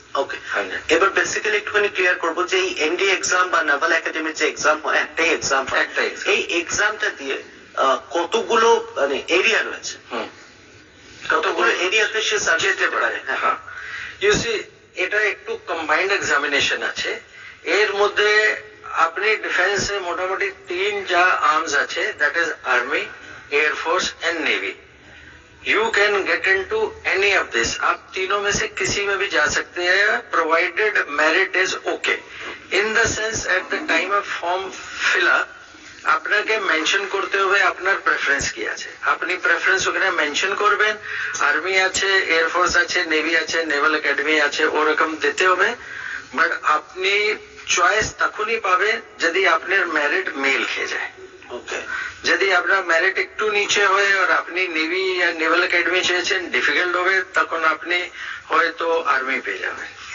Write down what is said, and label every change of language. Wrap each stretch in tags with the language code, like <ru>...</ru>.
<bn>ওকে, এবার বেসিক্যালি একটুখানি ক্লিয়ার করবো যে এই এনডিএ এক্সাম বা নাভাল একাডেমির যে এক্সাম হয়, একটাই এক্সাম, এই এক্সামটা দিয়ে কতগুলো মানে এরিয়া রয়েছে, কতগুলো এরিয়াতে সে সাবজেক্ট দিতে পারে? হ্যাঁ, ইউ সি এটা একটু কম্বাইন্ড এক্সামিনেশন আছে। এর মধ্যে আপনি ডিফেন্সে মোটামুটি 3 যা আর্মস আছে,</bn> <en>That is army, air force and navy. You can get into any of this.</en> <hi>आप तीनों में से किसी में भी जा सकते हैं,</hi> <en>Provided merit is okay. In the sense at the time of form fill up</en> <bn>আপনাকে মেনশন করতে হবে আপনার প্রেফারেন্স কি আছে। আপনি প্রেফারেন্স ওখানে মেনশন করবেন, আর্মি আছে, এয়ারফোর্স আছে, নেভি আছে, নেভাল একাডেমি আছে, ওরকম দিতে হবে। বাট আপনি চয়েস তখনই পাবেন যদি আপনার মেরিট মেল খেয়ে যায়। ওকে, যদি আপনার মেরিট একটু নিচে হয় আর আপনি নেভি या নেভাল একাডেমি চেয়েছেন, ডিফিকাল্ট হবে, তখন আপনি হয়তো আর্মি পেয়ে যাবেন।</bn>